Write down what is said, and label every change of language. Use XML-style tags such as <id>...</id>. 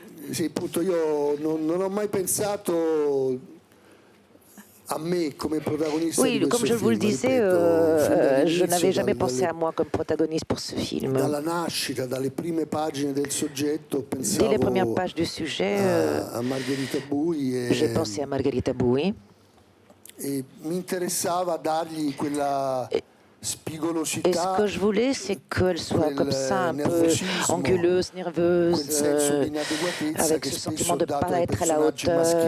<it>Sì, appunto, io non ho mai pensato a me come protagonista di questo film.</it> <fr>Oui, comme je vous le disais, je n'avais jamais pensé à moi comme protagoniste pour ce film.</fr> <it>Dalla nascita, dalle prime pagine del soggetto, pensavo</it> <fr>dès les premières pages du sujet,</fr> <it>a Margherita Bui.</it> <fr>J'ai pensé à Margherita Bui.</fr> <it>E mi interessava dargli quella...</it> <fr>Et ce que je voulais, c'est qu'elle soit comme ça, un peu anguleuse, nerveuse, avec ce sentiment de ne pas être à la hauteur.</fr>